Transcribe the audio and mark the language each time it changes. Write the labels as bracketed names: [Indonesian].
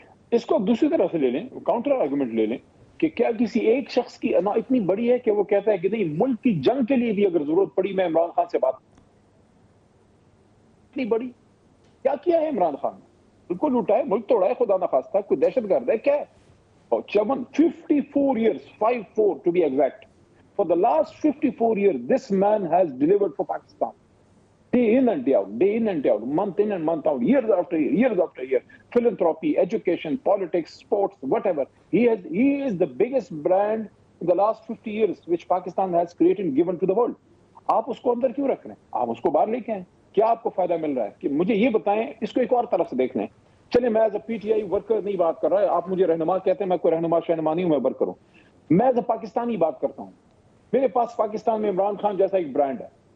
[Urdu] اس کو دوسری طرح سے لے لیں, کاؤنٹر آرگومنٹ لے لیں کہ کیا کسی ایک شخص کی انا اتنی بڑی ہے کہ وہ کہتا ہے کہ نہیں ملک کی جنگ کے لیے بھی اگر ضرورت پڑی میں عمران خان سے بات, اتنی بڑی کیا ہے عمران خان؟ بالکل لوٹا ہے, ملک توڑا ہے, خدا نخواستہ کوئی دہشت گرد ہے کیا ہے؟ [English] 54 years, 54 to be exact. For the last 54 years, this man has delivered for Pakistan. Day in and day out, month in and month out, years after year, philanthropy, education, politics, sports, whatever. He is the biggest brand in the last 50 years which Pakistan has created and given to the world. [Urdu] آپ اس کو اندر کیوں رکھ رہے ہیں؟ آپ اس کو باہر لے کے آئیں. کیا آپ کو فائدہ مل رہا ہے؟ کہ مجھے یہ بتائیں, اس کو ایک اور طرف سے دیکھ لیں. چلے میں as a P T I worker نہیں بات کر رہا ہے, آپ مجھے رہنما کہتے ہیں, میں کوئی رہنما شہنما نہیں ہوں, میں ورکر ہوں. میں ایز اے پاکستانی بات کرتا ہوں. میرے پاس پاکستان میں عمران خان جیسا ایک برانڈ ہے.